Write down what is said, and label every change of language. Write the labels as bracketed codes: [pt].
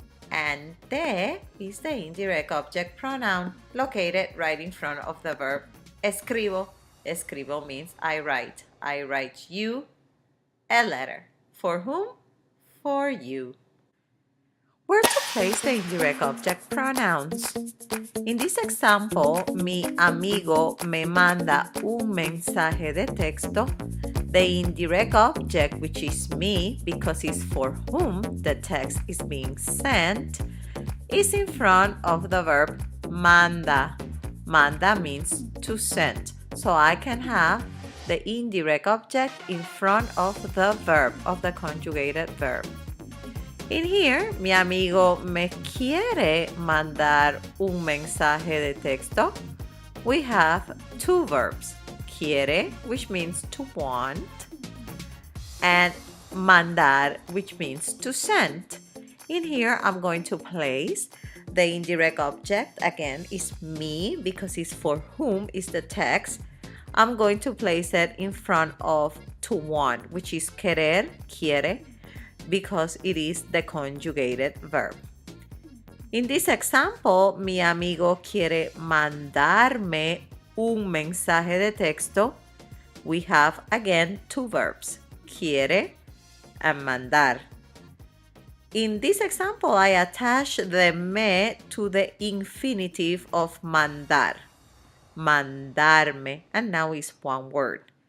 [en] And de is the indirect object pronoun located right in front of the verb escribo. Escribo means I write. I write you a letter. For whom? For you. Where to place the indirect object pronouns? In this example, [es] mi amigo me manda un mensaje de texto. [en] The indirect object, which is me, because it's for whom the text is being sent, is in front of the verb manda. Manda means to send. So I can have the indirect object in front of the verb, of the conjugated verb. In here, [es] mi amigo me quiere mandar un mensaje de texto. [en] We have two verbs, quiere, which means to want, and mandar, which means to send. In here, I'm going to place the indirect object. Again, is me because it's for whom is the text. I'm going to place it in front of to want, which is querer, quiere, because it is the conjugated verb. In this example, [es] mi amigo quiere mandarme un mensaje de texto. [en] We have again two verbs, quiere and mandar. In this example, I attach the me to the infinitive of mandar. Mandarme, and now it's one word.